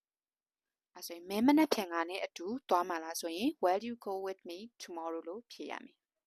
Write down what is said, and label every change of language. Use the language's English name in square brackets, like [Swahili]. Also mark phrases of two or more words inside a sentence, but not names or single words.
[Burmese] အဲ့ဆိုရင်မင်းမနက်ဖြန်ငါနဲ့အတူသွားမှာလားဆိုရင် [English] where you go with me tomorrow [Burmese] လို့ဖြေရမယ်